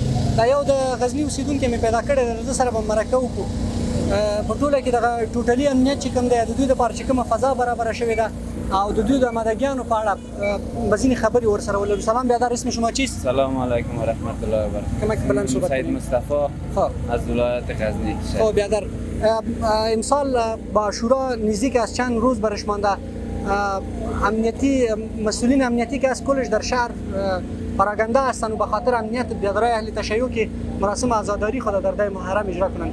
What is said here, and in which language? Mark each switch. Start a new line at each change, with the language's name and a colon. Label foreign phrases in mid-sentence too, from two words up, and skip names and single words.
Pashto: دا یو د غزني اوسېدونکی مې پیدا کړی د سره به مرکه وکړو. په ټوله کې دغه ټوټلي امنیت چې کوم دی د دوی دپاره چې کومه فضا برابره شوې ده او د دوی د آمادګیانو په اړه به ځینې خبرې ورسره ولرو.
Persian: سلام بیادر، اسم شما چیست؟
Arabic: سلام علیکم و رحمت الله و برکاته.
Persian: کمک بلند صحبت سید مصطفی از ولایت غزنی. خب بیادر، امسال با عاشورا نزدیک از چند روز برش مانده. امنیتی مسئولین امنیتی که از کلش در شهر پراگنده هستند و به خاطر امنیت بیادرای اهل تشیع که مراسم عزاداری خود در ده محرم اجرا کنند.